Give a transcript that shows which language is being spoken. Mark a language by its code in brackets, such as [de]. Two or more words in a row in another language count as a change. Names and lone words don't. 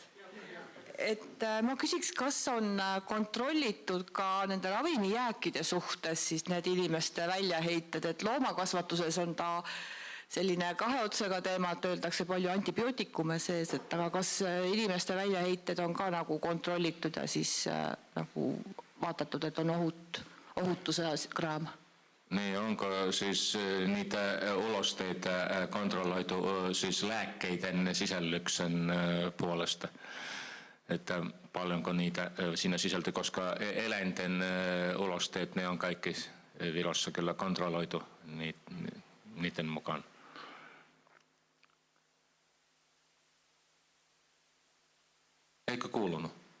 [et] Ma küsiks, kas on kontrollitud ka nende ravimijääkide suhtes siis need inimeste väljaheited, et loomakasvatuses on ta selline kahe otsega teema, et öeldakse palju antibiootikume sees, et aga kas inimeste väljaheited on ka nagu kontrollitud ja siis nagu vaatatud, et on ohutuse kraam? Nii on ka siis [fi] niitä olosteita kontrolloitu siis lääkkeiden sisällyksen puolesta, että paljonko niitä siinä sisältyy, koska eläinten olosteet, ne on kaikki Virossa kyllä kontrolloitu niiden mukaan. Eikö kuulunut?